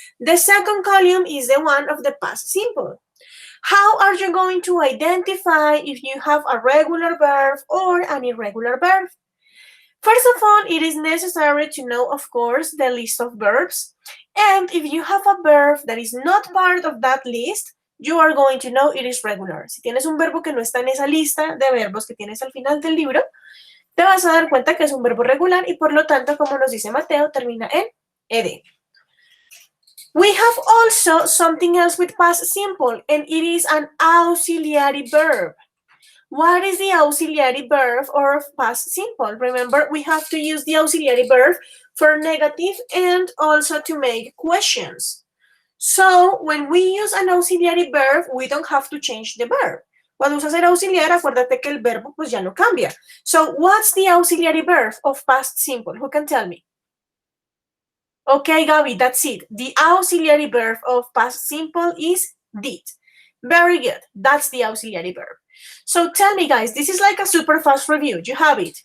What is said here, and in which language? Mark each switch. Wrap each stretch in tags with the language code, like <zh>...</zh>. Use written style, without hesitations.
<en>The second column is the one of the past simple. How are you going to identify if you have a regular verb or an irregular verb? First of all, it is necessary to know, of course, the list of verbs. And if you have a verb that is not part of that list, you are going to know it is regular.</en> <es>Si tienes un verbo que no está en esa lista de verbos que tienes al final del libro, te vas a dar cuenta que es un verbo regular y por lo tanto, como nos dice Mateo, termina en ed.</es> <en>We have also something else with past simple, and it is an auxiliary verb. What is the auxiliary verb or past simple? Remember, we have to use the auxiliary verb for negative and also to make questions. So, when we use an auxiliary verb, we don't have to change the verb.</en> <es>Cuando usas el auxiliar, acuérdate que el verbo pues ya no cambia.</es> <en>So, what's the auxiliary verb of past simple? Who can tell me? Okay, Gabi, that's it. The auxiliary verb of past simple is did. Very good. That's the auxiliary verb. So tell me, guys, this is like a super fast review. You have it.</en>